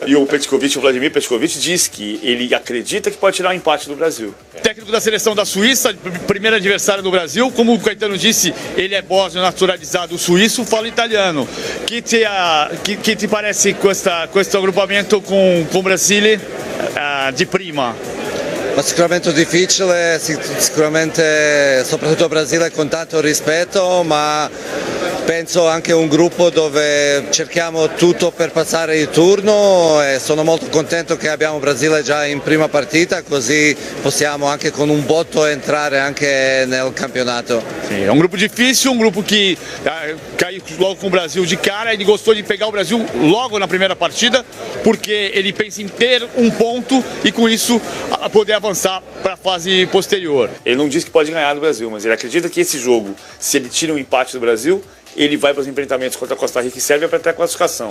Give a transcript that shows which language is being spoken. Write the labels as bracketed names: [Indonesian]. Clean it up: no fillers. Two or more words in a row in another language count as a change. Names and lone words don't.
[Portuguese] E o Vladimir Petkovic diz que ele acredita que pode tirar um empate do Brasil. Técnico da seleção da Suíça, primeiro adversário do Brasil, como o Caetano disse, ele é bósnio naturalizado suíço, fala italiano. Que te parece questo agrupamento com o [Italian] Brasile di prima? Ma sicuramente difficile, sicuramente soprattutto il Brasile con tanto rispetto, ma penso anche un gruppo dove cerchiamo tutto per passare il turno e sono molto contento che abbiamo il Brasile già in prima partita, così possiamo anche con un botto entrare anche nel campionato. [Portuguese] Sim, é um grupo difícil, um grupo que caiu logo com o Brasil de cara. Ele gostou de pegar o Brasil logo na primeira partida, porque ele pensa em ter um ponto e com isso poder avançar para a fase posterior. Ele não diz que pode ganhar do Brasil, mas ele acredita que esse jogo, se ele tira um empate do Brasil, ele vai para os enfrentamentos contra a Costa Rica e Sérvia para ter a classificação.